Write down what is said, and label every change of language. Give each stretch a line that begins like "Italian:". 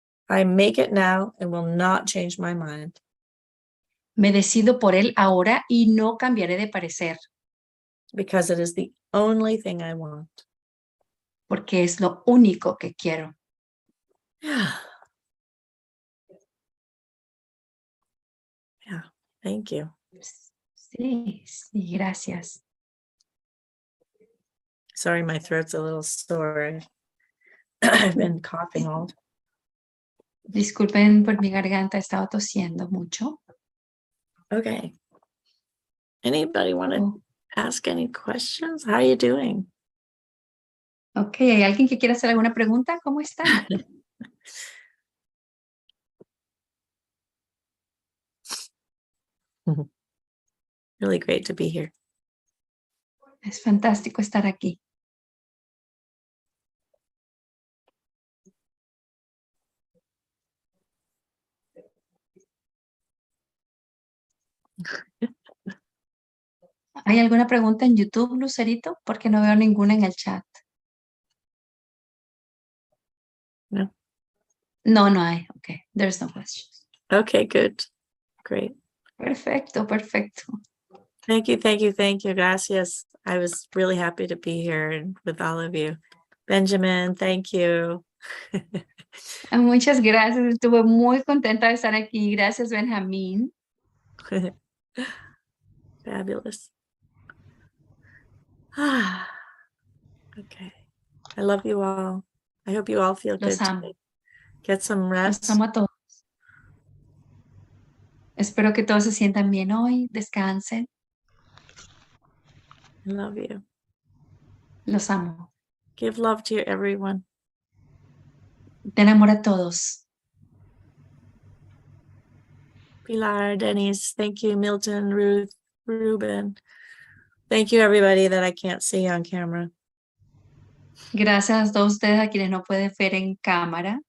English: I make it now and will not change my mind.
Spanish: Me decido por él ahora y no cambiaré de parecer.
English: Because it is the only thing I want.
Spanish: Porque es lo único que quiero.
English: Yeah. Yeah, thank you.
Spanish: Sí, gracias.
English: Sorry, my throat's a little sore. I've been coughing all.
Spanish: Disculpen por mi garganta, he estado tosiendo mucho.
English: Okay. Anybody want to ask any questions? How are you doing?
Spanish: Ok, ¿hay alguien que quiera hacer alguna pregunta? ¿Cómo están?
English: Really great to be here.
Spanish: Es fantástico estar aquí. ¿Hay alguna pregunta en YouTube, Lucerito? Porque no veo ninguna en el chat. No. No hay.
English: Ok, there's no questions. Okay, good. Great.
Spanish: Perfecto.
English: Thank you.
Spanish: Gracias.
English: I was really happy to be here and with all of you. Benjamin, thank you.
Spanish: Muchas gracias. Estuve muy contenta de estar aquí. Gracias, Benjamín.
English: Fabulous. Okay. I love you all. I hope you all feel
Spanish: Los
English: good
Spanish: amo.
English: today. Get some
Spanish: Los
English: rest.
Spanish: amo a todos. Espero que todos se sientan bien hoy. Descansen.
English: I love you.
Spanish: Los amo.
English: Give love to everyone.
Spanish: Den amor a todos.
English: Pilar, Denise, thank you. Milton, Ruth, Ruben. Thank you, everybody that I can't see on camera.
Spanish: Gracias a todos ustedes a quienes no pueden ver en cámara.